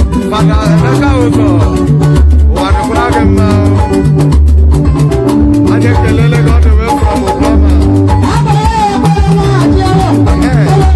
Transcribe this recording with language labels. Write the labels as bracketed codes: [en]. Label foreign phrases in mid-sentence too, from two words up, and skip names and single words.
[ig] Fada Emeka Uzo, ụwa dịkwara gị mma. Anyị ekelele gị [en] all the way from Oklahoma. [ig] Ee.